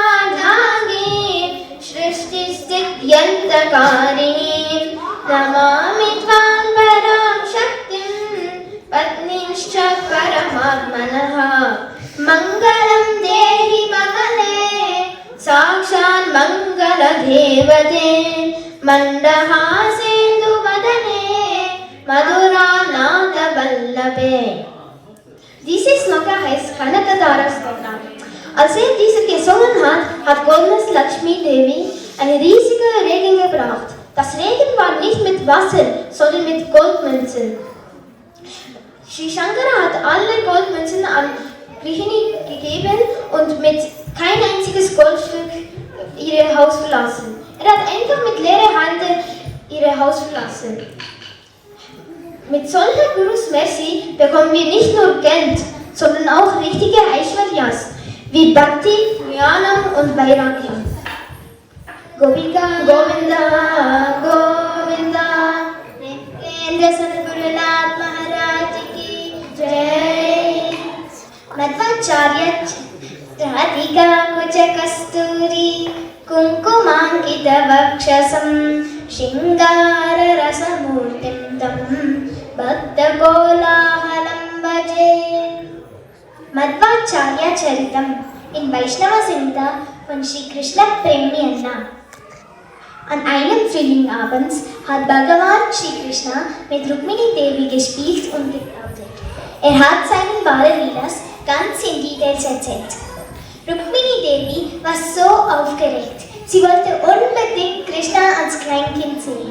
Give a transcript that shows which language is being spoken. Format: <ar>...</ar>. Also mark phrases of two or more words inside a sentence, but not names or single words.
<sa>धगि, सृष्टिस्थित्यन्तकारि, नमामि त्वां परां शक्तिं, पत्नींश्च परमात्मनः, मङ्गलं देहि महले, साक्षान् मङ्गल देवते, मन्दः सेन्दु वदने, मधुर नत वल्लभे.</sa> <de>Diese Sloka heißt Kanakadara Sloka. Als er diese gesungen hat, hat Goddess Lakshmi Devi einen riesigen Regen gebracht. Das Regen war nicht mit Wasser, sondern mit Goldmünzen. Sri Shankara hat alle Goldmünzen an Grihini gegeben und mit kein einziges Goldstück ihr Haus verlassen. Er hat einfach mit leeren Händen ihr Haus verlassen. Mit solcher Gurus Merci bekommen wir nicht nur Geld, sondern auch richtige Aishwaryas, wie Bhakti, Jnanam und Vairagya.</de> <hi>गोपिका गोविंद, गोविंद, नितेन्द्र सद्गुरुनाथ महाराज की जय.</hi> <sa>मध्वाचार्य राधिका कुच कस्तूरी कुङ्कुमाङ्कित वक्षसं शृङ्गार रसमूर्तिं तं भक्त कोलाहलं भजे.</sa> <de>Madhvacharya Charitam in Vaishnava Samhita von Sri Krishna Premniyana. An einem Frühlingabends hat Bhagavan Sri Krishna mit Rukmini Devi gespielt und geplaudert. Er hat seinen Bala-Lilas ganz in Details erzählt. Rukmini Devi war so aufgeregt. Sie wollte unbedingt Krishna als Kleinkind sehen.</de>